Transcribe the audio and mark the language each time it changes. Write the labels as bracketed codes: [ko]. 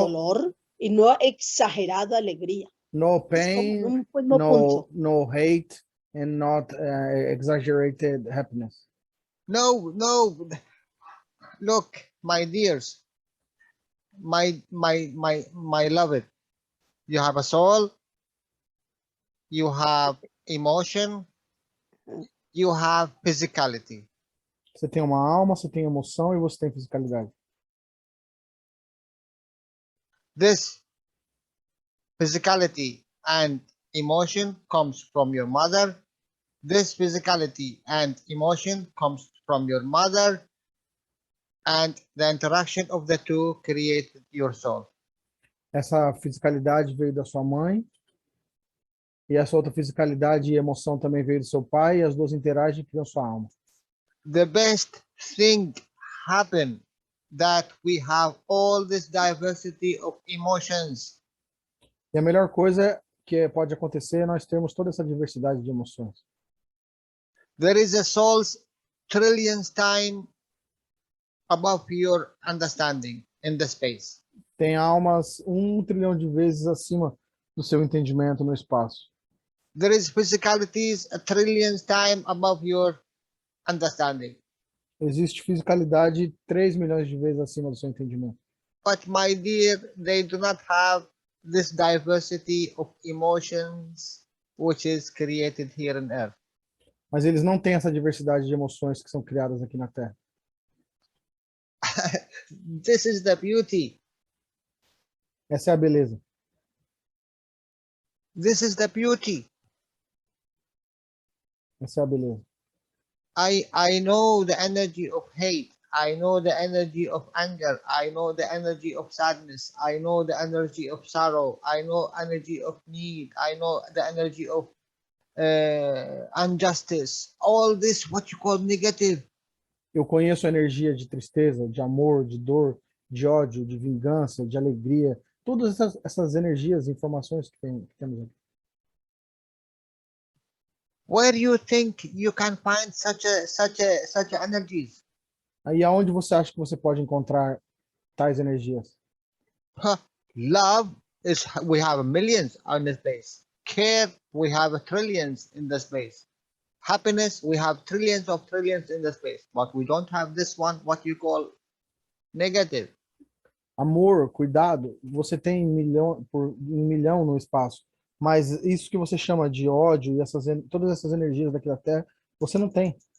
[es] dolor y no exagerada alegría. No Es como [en] pain, [es] un mismo punto. [en] no hate, and not exaggerated happiness. No. Look, my dears, my beloved, you have a soul, you have emotion, you have physicality. [pt] Você tem uma alma, você tem emoção e você tem fisicalidade. [en] This physicality and emotion comes from your mother. This physicality and emotion comes from your mother, and the interaction of the two created your soul. [pt] Essa fisicalidade veio da sua mãe, e essa outra fisicalidade e emoção também veio do seu pai, e as duas interagem e criam sua alma. [en] The best thing happened that we have all this diversity of emotions. [pt] E a melhor coisa que pode acontecer é nós termos toda essa diversidade de emoções. [en] There is a soul's trillions time above your understanding in the space. [pt] Tem almas 1 trilhão de vezes acima do seu entendimento no espaço. [en] There is physicalities a trillions time above your understanding. [pt] Existe fisicalidade 3 milhões de vezes acima do seu entendimento. [en] But my dear, they do not have this diversity of emotions which is created here on earth. [pt] Mas eles não têm essa diversidade de emoções que são criadas aqui na Terra. [en] This is the beauty. [pt] Essa é a beleza. [en] This is the beauty. [pt] Essa é a beleza. [en] I know the energy of hate. I know the energy of anger. I know the energy of sadness. I know the energy of sorrow. I know energy of need. I know the energy of injustice. All this, what you call negative. [pt] Eu conheço a energia de tristeza, de amor, de dor, de ódio, de vingança, de alegria. Todas essas energias, informações que temos aqui. [en] Where you think you can find such energies? [pt] Aí aonde você acha que você pode encontrar tais energias? [en] Love is, we have millions on this place. Care, we have trillions in the space. Happiness, we have trillions in the space. But we don't have this one, what you call negative. [pt] Amor, cuidado, você tem um milhão no espaço. Mas isso que você chama de ódio e todas essas energias daqui da Terra, você não tem.